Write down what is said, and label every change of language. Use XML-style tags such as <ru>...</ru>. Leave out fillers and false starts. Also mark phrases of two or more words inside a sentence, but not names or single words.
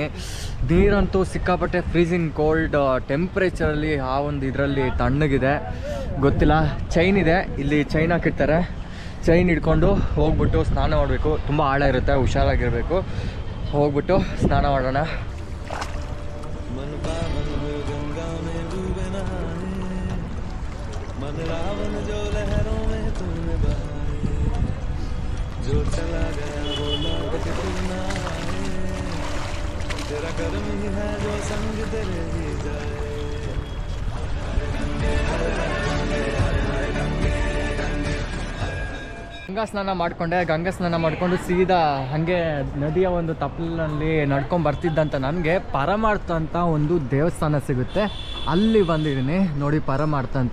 <kn>ನೀರಂತೂ ಸಿಕ್ಕಾಪಟ್ಟೆ</kn> <en>freezing cold</en> <kn>ಟೆಂಪ್ರೇಚರಲ್ಲಿ, ಆ ಒಂದು ಇದರಲ್ಲಿ ತಣ್ಣಗಿದೆ. ಗೊತ್ತಿಲ್ಲ, ಚೈನ್ ಇದೆ ಇಲ್ಲಿ, ಚೈನ್ ಹಾಕಿರ್ತಾರೆ. ಚೈನ್ ಹಿಡ್ಕೊಂಡು ಹೋಗ್ಬಿಟ್ಟು ಸ್ನಾನ ಮಾಡಬೇಕು. ತುಂಬ ಆಳ ಇರುತ್ತೆ, ಹುಷಾರಾಗಿರಬೇಕು. ಹೋಗ್ಬಿಟ್ಟು ಸ್ನಾನ ಮಾಡೋಣ.</kn> <hi>जो चला गया वो लौट के फिर ना आए, तेरा कर्म ही है जो संग तेरे ही जाए.</hi> <kn>ಗಂಗಾ ಸ್ನಾನ ಮಾಡಿಕೊಂಡೆ. ಗಂಗಾ ಸ್ನಾನ ಮಾಡಿಕೊಂಡು ಸೀದಾ ಹಾಗೆ ನದಿಯ ಒಂದು ತಪ್ಪಲಿನಲ್ಲಿ ನಡ್ಕೊಂಡು ಬರ್ತಿದ್ದಂಥ ನನಗೆ ಪರಮಾರ್ಥ ಅಂತ ಒಂದು ದೇವಸ್ಥಾನ ಸಿಗುತ್ತೆ. ಅಲ್ಲಿ ಬಂದಿದ್ದೀನಿ ನೋಡಿ, ಪರಮಾರ್ಥ ಅಂತ.</kn>